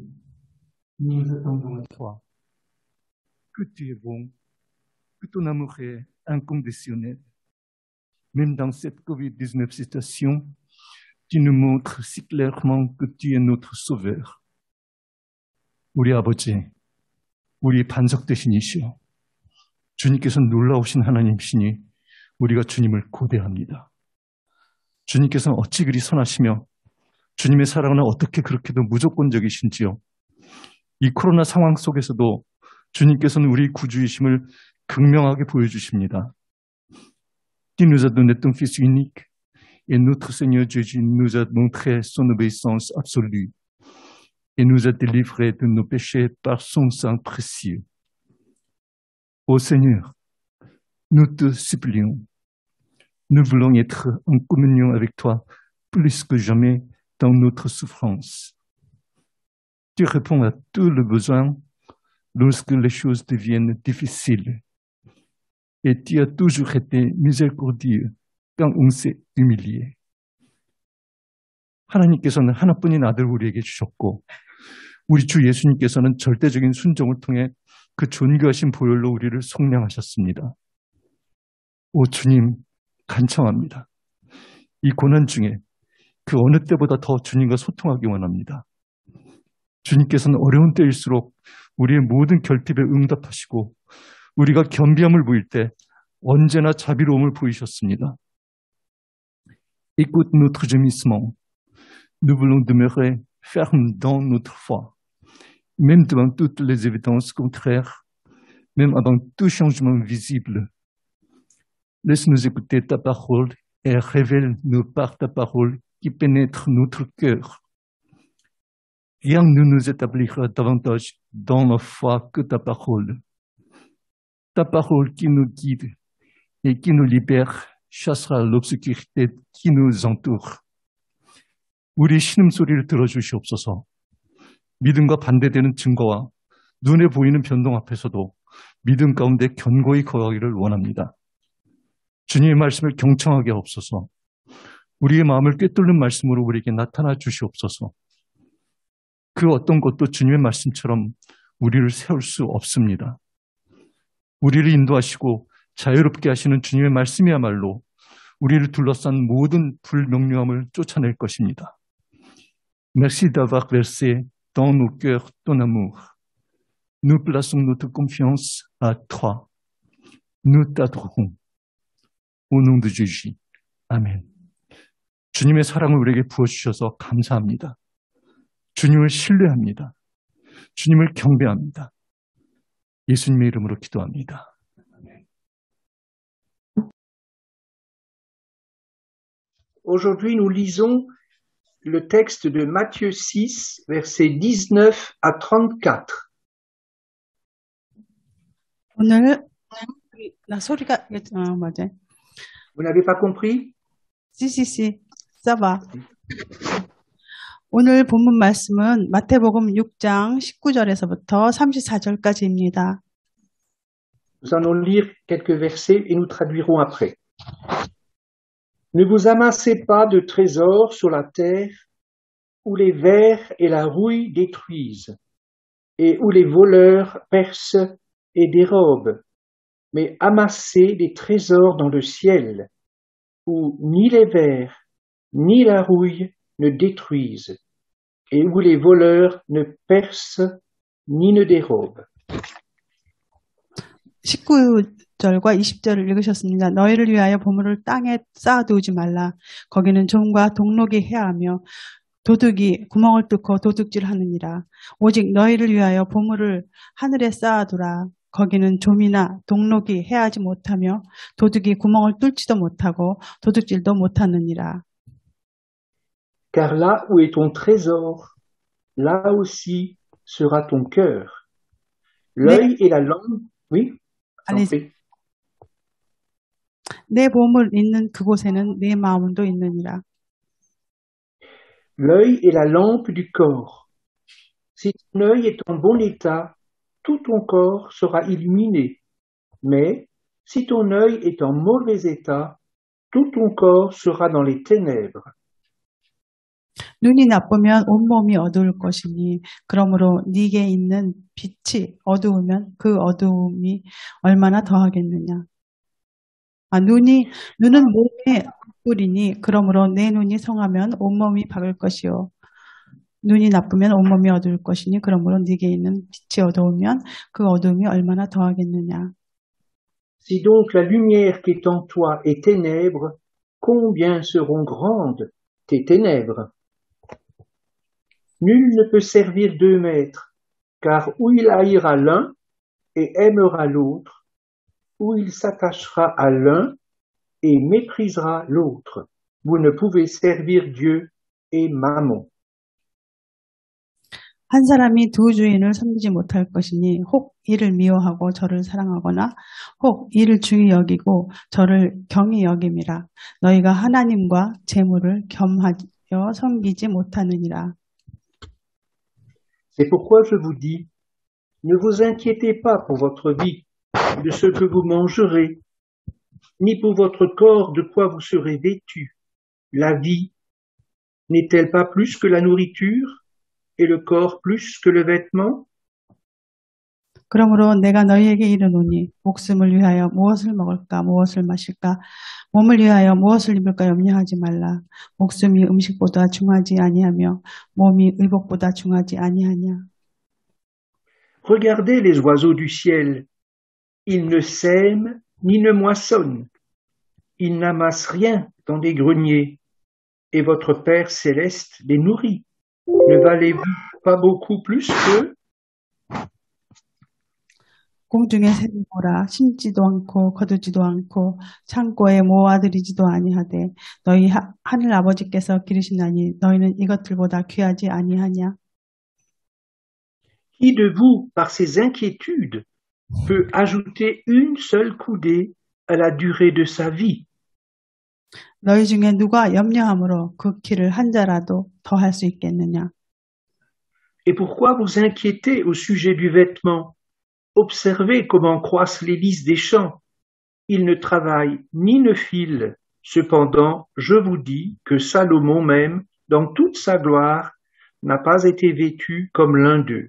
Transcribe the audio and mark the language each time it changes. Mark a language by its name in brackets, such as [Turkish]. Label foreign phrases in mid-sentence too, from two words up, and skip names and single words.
[French] Nous nous attendons à toi. Que tu es bon, que ton amour est inconditionnel. Même dans cette COVID-19 situation, tu nous montres si clairement que tu es notre sauveur. [Korean] 우리 아버지, 우리 반석 되시니시여. 주님께서는 놀라우신 하나님이시니 우리가 주님을 고대합니다. 주님께서는 어찌 그리 선하시며 주님의 사랑은 어떻게 그렇게도 무조건적이신지요. 이 코로나 상황 속에서도 주님께서는 우리 구주이심을 극명하게 보여주십니다. [French] Qui nous a donné ton Fils unique et notre Seigneur Jésus nous a montré son obéissance absolue et nous a délivrés de nos péchés par son sang précieux. Ô Seigneur, nous te supplions, nous voulons être en communion avec toi plus que jamais dans notre souffrance. Tu réponds à tous les besoins lorsque les choses deviennent difficiles. Et tu as toujours été miséricordieux quand on s'est humilié. [Korean] 하나님께서는 하나뿐인 아들을 우리에게 주셨고 우리 주 예수님께서는 절대적인 순종을 통해 그 존귀하신 보혈로 우리를 속량하셨습니다. 오 주님, 간청합니다. 이 고난 중에 그 어느 때보다 더 주님과 소통하기 원합니다. 주님께서는 어려운 때일수록 우리의 모든 결핍에 응답하시고 우리가 겸비함을 보일 때 언제나 자비로움을 보이셨습니다. [French] Écoute notre gémissement. Nous voulons demeurer fermes dans notre foi, même devant toutes les évidences contraires, même avant tout changement visible. Laisse-nous écouter ta parole et révèle-nous par ta parole qui pénètre notre cœur. Rien ne nous établira davantage dans la foi que ta parole. Ta parole qui nous guide et qui nous libère chassera l'obscurité qui nous entoure. [Korean] 우리 신음소리를 들어주시옵소서. 믿음과 반대되는 증거와 눈에 보이는 변동 앞에서도 믿음 가운데 견고히 거하기를 원합니다. 주님의 말씀을 경청하게 하옵소서. 우리의 마음을 꿰뚫는 말씀으로 우리에게 나타나 주시옵소서. 그 어떤 것도 주님의 말씀처럼 우리를 세울 수 없습니다. 우리를 인도하시고 자유롭게 하시는 주님의 말씀이야말로 우리를 둘러싼 모든 불명료함을 쫓아낼 것입니다. [French] Merci d'avoir versé dans nos cœurs ton amour. Nous plaçons notre confiance à toi. Nous t'adorons. Au nom de Jésus. [Korean] 아멘. 주님의 사랑을 우리에게 부어주셔서 감사합니다. 주님을 신뢰합니다. 주님을 경배합니다. 예수님의 이름으로 기도합니다. [French] Aujourd'hui, nous lisons le texte de Matthieu 6, versets 19 à 34. [Korean] 오늘 나 소리가 맞아. [French] Vous n'avez pas compris? si, [Korean] 써봐. 오늘 본문 말씀은 마태복음 6장 19절에서부터 34절까지입니다. [French] Nous allons lire quelques versets et nous traduirons après. Ne vous amassez pas de trésors sur la terre où les vers et la rouille détruisent et où les voleurs percent et dérobent, mais amassez des trésors dans le ciel où ni les vers ni la rouille ne détruisent et où les voleurs ne percent ni ne dérobent. [Korean] 19절과 20절을 읽으셨습니다. 너희를 위하여 보물을 땅에 쌓아두지 말라. 거기는 종과 독록이 해하며 도둑이 구멍을 뚫고 도둑질하느니라. 오직 너희를 위하여 보물을 하늘에 쌓아두라. 거기는 좀이나 독록이 해하지 못하며 도둑이 구멍을 뚫지도 못하고 도둑질도 못하느니라. [French] Car là où est ton trésor, là aussi sera ton cœur. L'œil et la langue, oui, allez-y. [Korean] 내 보물 있는 그곳에는 내 마음도 있느니라. [French] L'œil est la lampe du corps. Si ton œil est en bon état, tout ton corps sera illuminé. Mais si ton œil est en mauvais état, tout ton corps sera dans les ténèbres. [Korean] 눈이 나쁘면 온몸이 어두울 것이니 그러므로 네게 있는 빛이 어두우면 그 어두움이 얼마나 더하겠느냐. 눈은 몸의 뿔이니 그러므로 내 눈이 성하면 온몸이 밝을 것이요. 눈이 나쁘면 온몸이 어두울 것이니 그러므로 네게 있는 빛이 어두우면 그 어두움이 얼마나 더하겠느냐. [French] Si donc la lumière qui est en toi est ténèbre, combien seront grandes tes ténèbres? Nul ne peut servir deux maîtres, car ou il haïra l'un et aimera l'autre, ou il s'attachera à l'un et méprisera l'autre. Vous ne pouvez servir Dieu et Mammon. [Korean] 한 사람이 두 주인을 섬기지 못할 것이니 혹 이를 미워하고 저를 사랑하거나 혹 이를 중히 여기고 저를 경히 여김이라. 너희가 하나님과 재물을 겸하여 섬기지 못하느니라. [French] C'est pourquoi je vous dis, ne vous inquiétez pas pour votre vie, de ce que vous mangerez, ni pour votre corps de quoi vous serez vêtus. La vie n'est-elle pas plus que la nourriture, et le corps plus que le vêtement? [Korean] 그러므로 내가 너희에게 이르노니 목숨을 위하여 무엇을 먹을까 무엇을 마실까 몸을 위하여 무엇을 입을까 염려하지 말라. 목숨이 음식보다 중하지 아니하며 몸이 의복보다 중하지 아니하냐. [French] Regardez les oiseaux du ciel. Ils ne sèment ni ne moissonnent. Ils n'amassent rien dans des greniers. Et votre Père céleste les nourrit. Ne valez-vous pas beaucoup plus qu'eux? [Korean] 공중의 새를 보라. 심지도 않고 거두지도 않고 창고에 모아들이지도 아니하되 너희 하늘 아버지께서 기르시나니 너희는 이것들보다 귀하지 아니하냐. [French] Qui de vous, par ses inquiétudes, peut ajouter une seule coudée à la durée de sa vie? [Korean] 너희 중에 누가 염려함으로 그 키를 한 자라도 더 할 수 있겠느냐. [French] Et pourquoi vous inquiétez au sujet du vêtement? Observez comment croissent les lys des champs. Ils ne travaillent ni ne filent. Cependant, je vous dis que Salomon même, dans toute sa gloire, n'a pas été vêtu comme l'un d'eux.